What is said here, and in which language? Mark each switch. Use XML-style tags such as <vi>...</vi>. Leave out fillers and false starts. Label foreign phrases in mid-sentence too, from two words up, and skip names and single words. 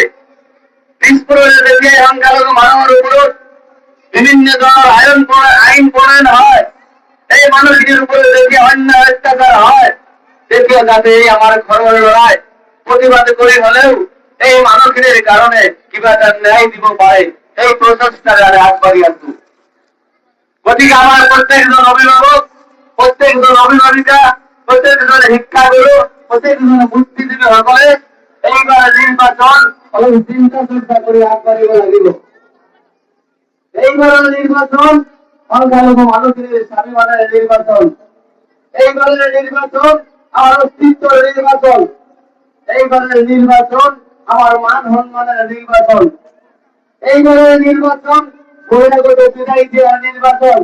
<as>দিছপুৰত যেতিয়াই সংখ্যালঘু মানুহৰ ওপৰত বিভিন্ন ধৰণৰ আইন প্ৰণয়ন হয়, এই মানুহখিনিৰ ওপৰত যেতিয়া অন্যায় অত্যাচাৰ হয়, তেতিয়া যাতে এই আমাৰ ঘৰৰ ল'ৰাই প্ৰতিবাদ কৰি হলেও এই মানুহখিনিৰ কাৰণে কিবা এটা ন্যায় দিব পাৰে, এই প্ৰচেষ্টাৰে আমি আগবাঢ়ি আছো। গতিকে আমাৰ প্ৰত্যেকজন অভিভাৱক, প্ৰত্যেকজন অভিভাৱিকা,</as> <bn>প্রত্যেকজন শিক্ষাগুরু প্রত্যেকজনে বুদ্ধিজীবী সকলে এইবার নির্বাচন এবং চিন্তা চর্চা করে আগবাড়িব লাগিব। এইবারের নির্বাচন সংখ্যালঘু মানুষের স্বাভিমানের নির্বাচন, এইবারের নির্বাচন আমার অস্তিত্বের নির্বাচন, এইবারের নির্বাচন আমার মান সম্মানের নির্বাচন, এইবারের নির্বাচন বহিরাগত বিদায় দেওয়ার নির্বাচন।</bn>